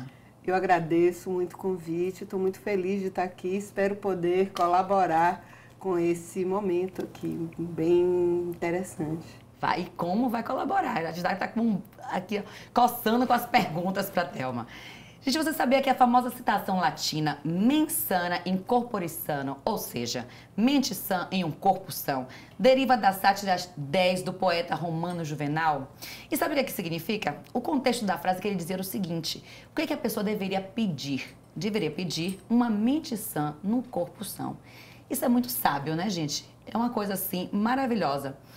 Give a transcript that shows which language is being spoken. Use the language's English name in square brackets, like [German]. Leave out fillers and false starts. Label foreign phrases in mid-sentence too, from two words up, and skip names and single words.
[Portuguese] Eu agradeço muito o convite, estou muito feliz de estar aqui, espero poder colaborar com esse momento aqui, bem interessante. Vai, e como vai colaborar? A gente está aqui coçando com as perguntas para a Thelma. Gente, você sabia que a famosa citação latina [Latin] mens sana in corpore sano, [Portuguese] ou seja, mente sã em um corpo são, deriva da sátira 10 do poeta romano Juvenal? E sabe o que significa? O contexto da frase queria dizer o seguinte: o que a pessoa deveria pedir? Deveria pedir uma mente sã num corpo são. Isso é muito sábio, né, gente? É uma coisa assim maravilhosa.